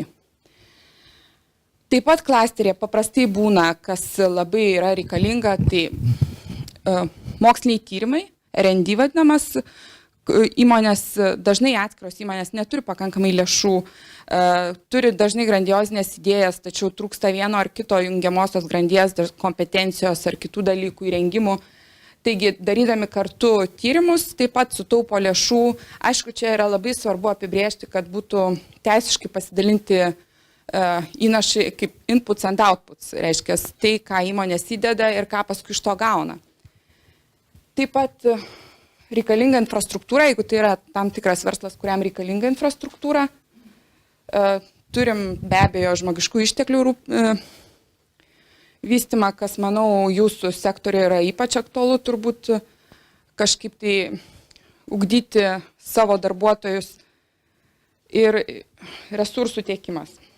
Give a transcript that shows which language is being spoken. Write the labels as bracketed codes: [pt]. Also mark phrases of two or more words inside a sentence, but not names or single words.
[lt] Taip pat klasterė paprastai būna, kas labai yra reikalinga, tai moksliniai tyrimai, R&D vadinamas, įmonės, dažnai atskiros įmonės neturi pakankamai lėšų, turi dažnai grandiozinės idėjas, tačiau trūksta vieno ar kito jungiamosios grandies kompetencijos ar kitų dalykų įrengimų. Taigi, darydami kartu tyrimus, taip pat sutaupo lėšų. Aišku, čia yra labai svarbu apibrėžti, kad būtų teisiškai pasidalinti įnašai kaip [en] inputs and outputs, [lt] reiškia tai, ką įmonės įdeda ir ką paskui iš to gauna. Taip pat reikalinga infrastruktūra, jeigu tai yra tam tikras verslas, kuriam reikalinga infrastruktūra. Turim be abejo žmogiškų išteklių vystymą, kas, manau, jūsų sektoriuje yra ypač aktualu, turbūt kažkaip tai ugdyti savo darbuotojus ir resursų tiekimas.